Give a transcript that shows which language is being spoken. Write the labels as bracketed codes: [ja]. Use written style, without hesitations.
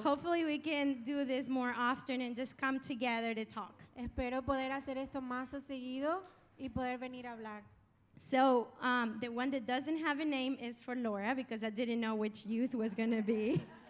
[en] Hopefully we can do this more often and just come together to talk. [es] Espero poder hacer esto más seguido y poder venir a hablar. [en] So the one that doesn't have a name is for Laura, because I didn't know which youth was going to be.